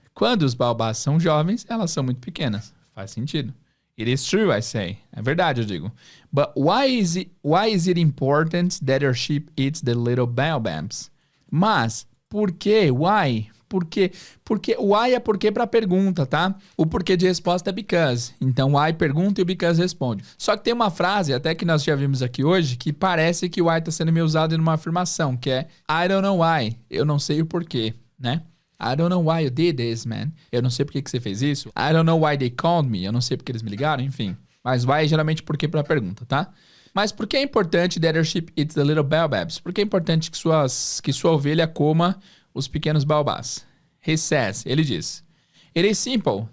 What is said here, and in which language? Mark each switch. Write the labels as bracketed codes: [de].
[pt] Quando os baobás são jovens, elas são muito pequenas. Faz sentido. [en] It is true, I say. [pt] É verdade, eu digo. [en] But why is it important that your sheep eats the little baobabs? [pt] Mas, por quê? Why? Porque why é porque para pergunta, tá? O porquê de resposta é because. Então, why pergunta e o because responde. Só que tem uma frase, até que nós já vimos aqui hoje, que parece que why está sendo meio usado numa afirmação, que é [en] I don't know why. [pt] Eu não sei o porquê, né? [en] I don't know why you did this, man. [pt] Eu não sei por que você fez isso. [en] I don't know why they called me. [pt] Eu não sei porque eles me ligaram, enfim. Mas why é geralmente porque para pergunta, tá? Mas por que é importante [en] that your sheep eats the little baobabs? [pt] Por que é importante que sua ovelha coma os pequenos baobás? [en] He says, [pt] ele diz, [en] It is simple.